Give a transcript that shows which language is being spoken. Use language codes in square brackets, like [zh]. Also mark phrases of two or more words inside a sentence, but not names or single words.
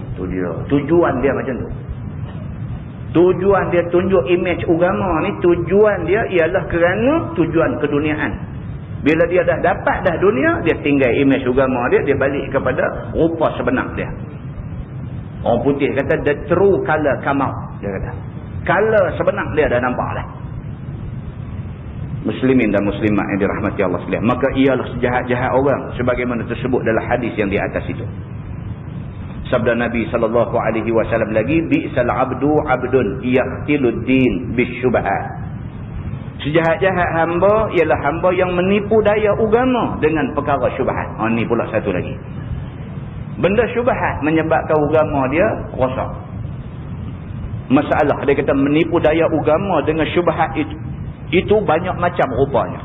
[ms] Itu dia. Tujuan dia macam tu. Tujuan dia tunjuk imej agama ni, tujuan dia ialah kerana tujuan keduniaan. Bila dia dah dapat dah dunia, dia tinggal imej agama dia, dia balik kepada rupa sebenar dia. Orang putih kata [en] the true color come out. [ms] Dia kata color sebenar dia dah nampak dah. Muslimin dan muslimat yang dirahmati Allah sekalian, maka ialah sejahat-jahat orang sebagaimana tersebut dalam hadis yang di atas itu. Sabda Nabi SAW lagi, [ar] بئس العبد عبد يختل الدين بالشبهات. [ms] Sejahat-jahat hamba ialah hamba yang menipu daya agama dengan perkara syubhat. Ini pula satu lagi. Benda syubhat menyebabkan agama dia rosak. Masalah dia kata menipu daya agama dengan syubhat itu banyak macam rupanya.